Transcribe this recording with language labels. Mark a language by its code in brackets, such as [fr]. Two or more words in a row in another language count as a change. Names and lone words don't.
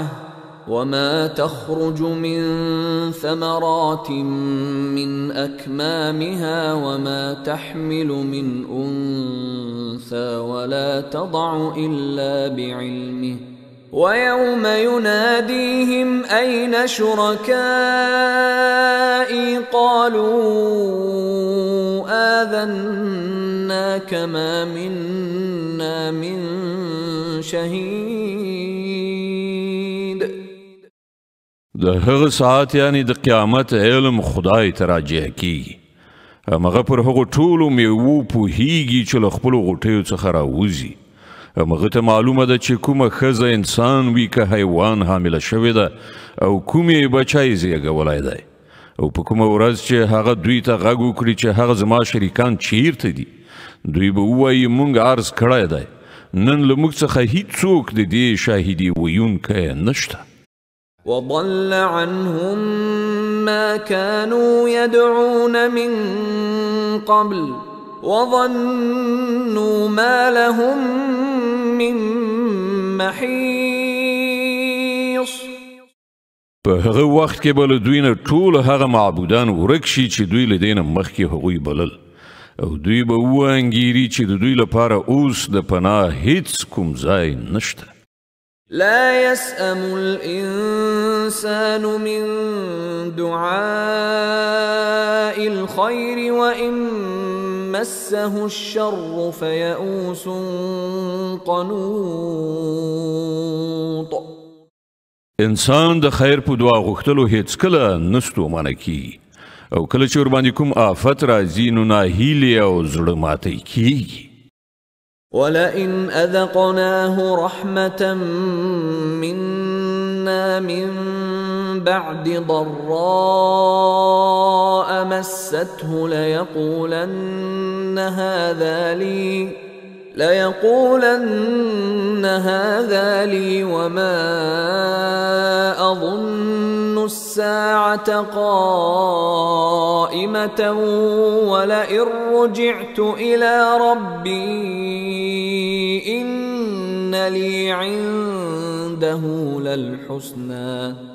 [ar] وما تخرج من ثمرات من أكمامها وما تحمل من أنثى ولا تضع إلا بعلمه ويوم يناديهم أين شركائي قالوا آذناك ما منا من شهيد. [ps] د هغه ساعت یعنی د قیامت علم خدای ته راجع کیږي. همغه پر هغو ټولو میوو پوهیږي چې له خپلو غوټیو څخه راوځي. همغه ته معلومه ده چې کومه ښځه انسان وي که حیوان حامله شوې ده او کومې بچی زیږولی دی او په کومه ورځ چې هغه دوی ته غږ وکړي چې هغه زما شریکان چیرته دي دوی به ووایي موږ عرض کړی دی نن له موږ څخه هیڅوک د دې شاهدي ویونکی نشته. [ar] وضل عنهم ما كانوا يدعون من قبل وظنوا ما لهم من محيص. [ps] په هغه وخت کې به له دوی نه ټول هغه معبودان ورک شي چې دوی له دې نه مخکې هغوی بلل او دوی به وانګیري چې د دوی لپاره اوس د پناه هیڅ کوم ځای نشته. [ar] لا يسأم الإنسان من دعاء الخير وإن مسه الشر فيئوس قنوط. [ps] انسان د خیر په دعا غوښتلو هیڅ کله نستومانه کیږي او کله چې ورباندې کوم آفت راځي نو ناهیلې او زړه ماتی کیږي. [ar] ولئن أذقناه رحمة منا من بعد ضراء مسته ليقولن هذا لي وما أظن الساعة قائمة ولئن رجعت إلى ربي إن لي عنده للحسنى